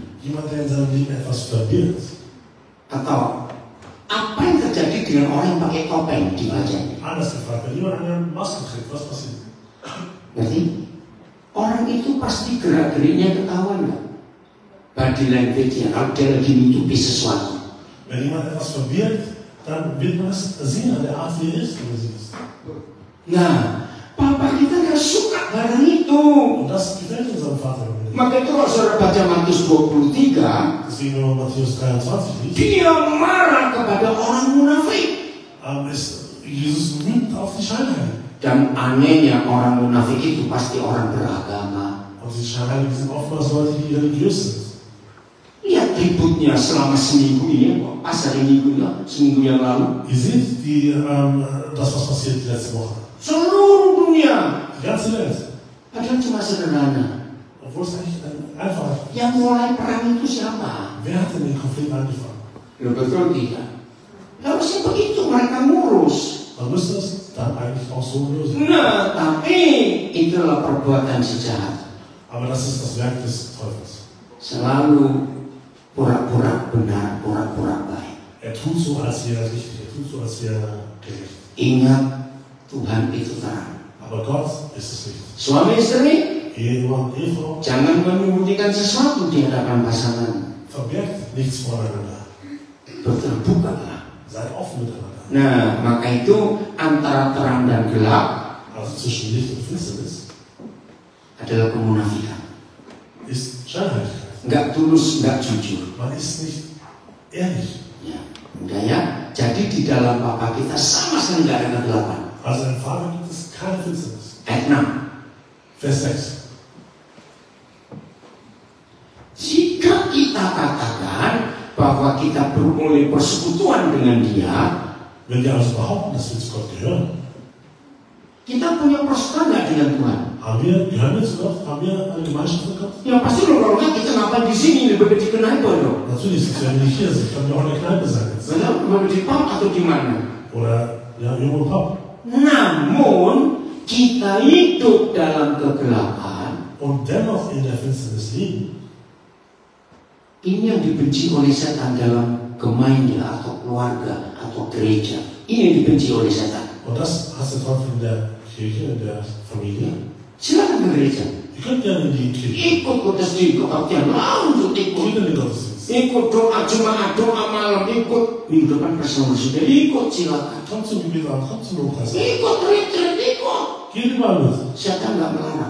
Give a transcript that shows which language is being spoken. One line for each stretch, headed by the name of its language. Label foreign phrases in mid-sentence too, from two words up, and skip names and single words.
German: jemand, der in seinem Leben etwas verbirgt,
Indonesian: atau apa yang terjadi dengan orang yang pakai topeng di wajahnya?
German: anders gefragt, wenn jemand eine Maske trägt, was passiert?
Indonesian: Ngerti? Orang itu pasti gerak-geriknya ketahuan nggak?
English: Body language-
Indonesian: nya, kalau dia lagi menutupi sesuatu.
German: Wenn jemand etwas verbirgt, dann wird man es sehen an der Art, wie er ist oder sie ist.
Indonesian: Nah, Papa kita nggak suka barang itu.
German: Und das gefällt unserem Vater nicht.
Indonesian: Maka itu kalau saudara baca Matius 23,
German: Deswegen, wenn man Matthäus 23 liest,
Indonesian: dia marah kepada orang munafik.
German: ist Jesus wütend auf die Scheinheiligen.
Indonesian: Dan anehnya orang munafik itu pasti orang beragama.
German: Und die Scheinheiligen sind oftmals Leute, die religiös sind.
Indonesian: Lihat ributnya selama seminggu ini, pas hari minggu ya, seminggu yang lalu.
German: Ihr seht das, was passiert letzte Woche.
Indonesian: Seluruh dunia,
German: Die ganze Welt.
Indonesian: padahal cuma sederhana.
German: Obwohl es eigentlich einfach ist.
Indonesian: Yang mulai perang itu siapa?
German: Wer hat denn den Konflikt angefangen?
Indonesian: Loh, betul tidak? Harusnya begitu mereka ngurus.
German: Man müsste es dann eigentlich auch so lösen.
Indonesian: Nah, tapi itulah perbuatan si jahat.
German: Aber das ist das Werk des Teufels.
Indonesian: Selalu pura-pura benar, pura-pura baik.
German: Er tut so, als wäre er richtig. Er tut so, als wäre er gerecht.
Indonesian: Ingat, Tuhan itu terang.
German: Aber Gott ist es nicht.
Indonesian: Suami istri,
German: Ehemann, Ehefrau,
Indonesian: jangan menyembunyikan sesuatu di hadapan pasangan.
German: verbergt nichts voneinander.
Indonesian: Berterbukalah.
German: Seid offen miteinander.
Indonesian: Nah, maka itu antara terang dan gelap
German: Also zwischen Licht und Finsternis
Indonesian: adalah kemunafikan.
German: ist Scheinheiligkeit.
Indonesian: Nggak tulus, nggak jujur.
German: Man ist nicht ehrlich.
Indonesian: Ya, udah ya. Jadi di dalam Bapa kita sama sekali nggak ada kegelapan.
German: Also im Vater gibt es keine Finsternis.
Indonesian: Ayat 6.
German: Vers 6.
Indonesian: Jika kita katakan bahwa kita beroleh persekutuan dengan Dia,
German: Wenn wir also behaupten, dass wir zu Gott gehören,
Indonesian: kita punya persekutuan nggak dengan Tuhan?
German: gehören wir zu Gott? Haben wir eine Gemeinschaft mit Gott? Ya pasti loh, kalau nggak kita ngapain di sini lebih di Kneipe loh. Natürlich, sonst werden wir nicht hier sind. Können wir auch in der Kneipe sein jetzt.
Indonesian: Lebih di pub atau di mana?
German: Oder ja, irgendwo im Pub.
Indonesian: Namun kita hidup dalam kegelapan.
German: Und dennoch in der Finsternis liegen.
Indonesian: Ini yang dibenci oleh setan dalam Gemeinde atau keluarga atau gereja. Ini yang dibenci oleh setan.
German: Und das hast du Teufel in der Kirche, in der Familie.
Indonesian: Silakan ke gereja.
German: Ihr könnt gerne in die Kirche.
Indonesian: Ikut kudus, ikut kebaktian, langsung ikut.
German: Geht in den Gottesdienst.
Indonesian: Ikut doa Jumat, doa malam, ikut minggu depan bersama sudah, ikut silakan.
German: Kommt zum Gebetsabend, kommt zum Lobpreis.
Indonesian: Ikut retreat, ikut.
German: Geht überall mit.
Indonesian: Setan nggak melarang.